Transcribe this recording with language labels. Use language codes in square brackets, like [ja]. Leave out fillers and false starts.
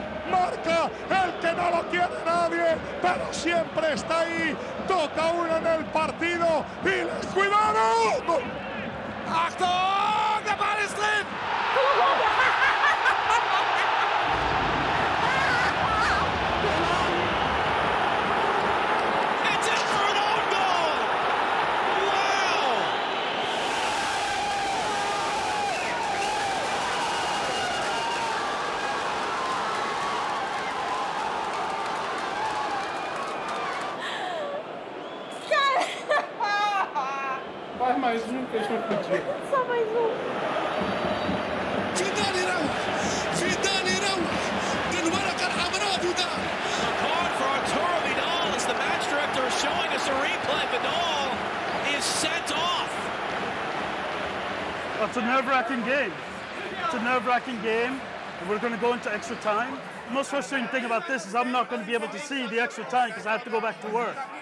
[es] Marca el que no lo quiere nadie, pero siempre está ahí. Toca uno en el partido y les cuidado. [de] Achtung, der Ball ist drin. [en] It's in for an own goal. Wow. [pt] Vai mais um que a gente não podia. Só mais um. [ar] Vidal بالورقة الحمراء Vidal. [en] A card for Arturo Vidal as the match director is showing us a replay. Vidal is sent off. It's a nerve-wracking game. It's a nerve-wracking game. And we're going to go into extra time. The most frustrating thing about this is I'm not going to be able to see the extra time because I have to go back to work.